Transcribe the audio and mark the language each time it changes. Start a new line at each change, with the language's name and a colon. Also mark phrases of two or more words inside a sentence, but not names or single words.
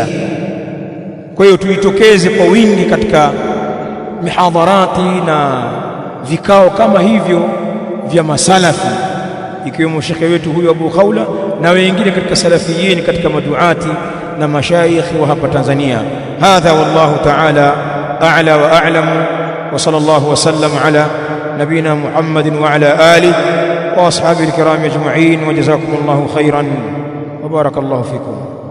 Swahili: Kwa hiyo tuitokeze kwa wingi katika mihadharati na vikao kama hivyo vya masalafi, ikiwemo shekhe wetu huyu Abu Khawla na wengine katika salafiyin, katika maduati na mashayikh wa hapa Tanzania.
Arabic: هذا والله تعالى أعلى وأعلم، وصلى الله وسلم على نبينا محمد وعلى آله وأصحابه الكرام أجمعين، وجزاكم الله خيرا وبارك الله فيكم.